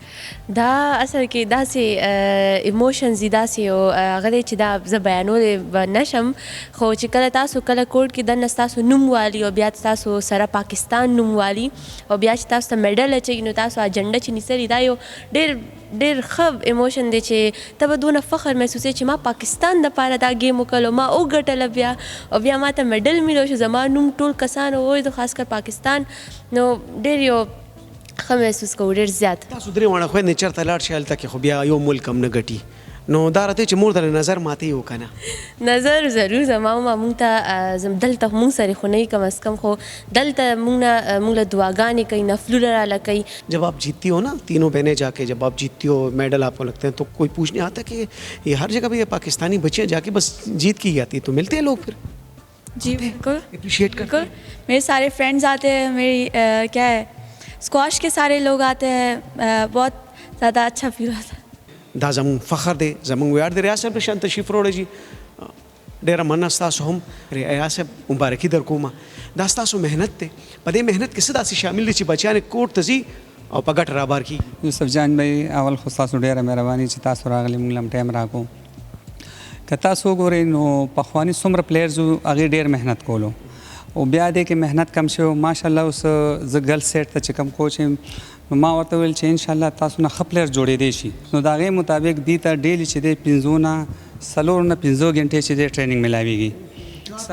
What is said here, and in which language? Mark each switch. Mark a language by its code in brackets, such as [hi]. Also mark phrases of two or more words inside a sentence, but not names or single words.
[ps] دا اصل کې داسې ایموشنز دي داسې او هغه دی چې دا زه بیانولی به نشم خو چې کله تاسو کله کوډ کې دننه ستاسو نوم والي او بیا تاسو سره پاکستان نوم والي او بیا چې تاسو ته میډل اچوي نو تاسو اجنډه چې نیسلي دا یو ډېر ښه ایموشن دی چې ته به دونه فخر محسوسوي چې ما پاکستان دپاره دا گیم وکړلو ما وګټله بیا او بیا ما ته میډل میلو شو زما نوم ټول کسان ووایي خاص کر پاکستان نو ډېر یو ښه محسوس کوو ډېر زیات تاسو درې واړه خویندې چېرته لاړ شئ هلته کې خو بیا یو ملک هم نه ګټي نو دا راته چې مور ته نظر ماتې و که نه نظر ضرور زما ماما مونږ ته دلته مونږ سره خو نه کم از کم خو دلته مونږ له دعاګانې کوي نفلونه راله کوي [ur] جب آپ جیتتی ہو نا تینوں بہنیں جا کے جب آپ جیتتی ہو میڈل آپ کو لگتے ہیں تو کوئی پوچھنے آتا کہ یہ ہر جگہ پہ یہ پاکستانی بچیاں جا کے بس جیت کی جاتی تو ملتے ہیں لوگ پھر جی بالکل اپریشیٹ کرتے ہیں میرے سارے فرینڈز آتے ہیں میری کیا ہے اسکواش کے سارے لوگ آتے ہیں بہت زیادہ اچھا فیل ہوتا ہے [ps] دا زموږ فخر دی زموږ ویاړ دی ریاض صاحب له شان تشریف راوړی جي ډېره مننه ستاسو هم ریاض صاحب مبارکي در کومه دا ستاسو محنت دی په دې محنت کې څه داسې شامل دي چې بچیان کوټ ته ځي او په ګټه رابار کېږي یوسف جان بھائی اول خو ستاسو ډېره مهرباني چې تاسو راغلي موږ له هم ټایم راکړو که تاسو وګورئ نو پخواني څومره پلیئرز وو هغې ډېر محنت کولو او بیا دې کې محنت کم شوی ماشاءالله اوس زه [en] girl set [ps] ته چې کوم کوچ یم نو ما ورته ویل چې انشاءالله تاسو نه ښه پلیئر جوړېدی شي نو د هغې مطابق دې ته ډیلي چې دی 5 نه 4 نه 5 غنټې چې دی ټریننګ ملاویږي